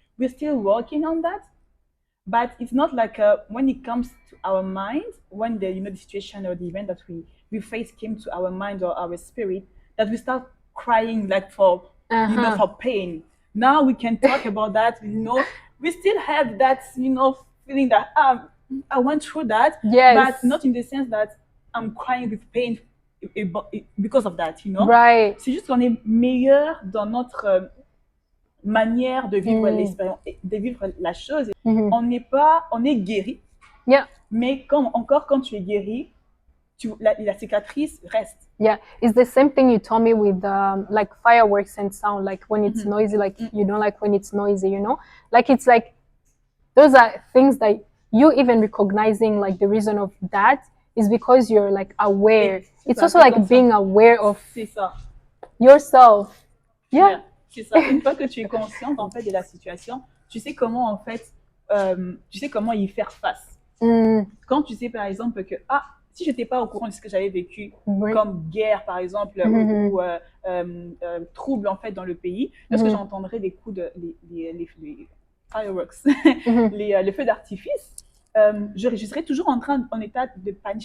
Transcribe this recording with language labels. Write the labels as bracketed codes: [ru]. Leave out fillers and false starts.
[en] We're still working on that, but it's not like when it comes to our mind, when the situation or the event that we face came to our mind or our spirit, that we start crying like for for pain. Now we can talk about that. We still have that feeling that I went through that, but not in the sense that I'm crying with pain because of that, Right. [fr] C'est juste qu'on est meilleur dans notre manière de vivre l'expérience, de vivre la chose. On est guéri. [en] Yeah. [fr] Mais quand tu es guéri, la cicatrice reste. [en] Yeah, it's the same thing you told me with like fireworks and sound, like when it's noisy, like you don't like when it's noisy, like it's like those are things that you even recognizing, like the reason of that is because you're like aware. It's also like being aware of yourself. Yeah. [fr] C'est ça. Une fois que tu es consciente en fait de la situation, tu sais comment en fait, tu sais comment y faire face. Quand tu sais par exemple que si je n'étais pas au courant de ce que j'avais vécu, comme guerre par exemple, ou trouble en fait dans le pays, lorsque j'entendrais des coups de les fireworks, les feux d'artifice, je serais toujours en état de panique.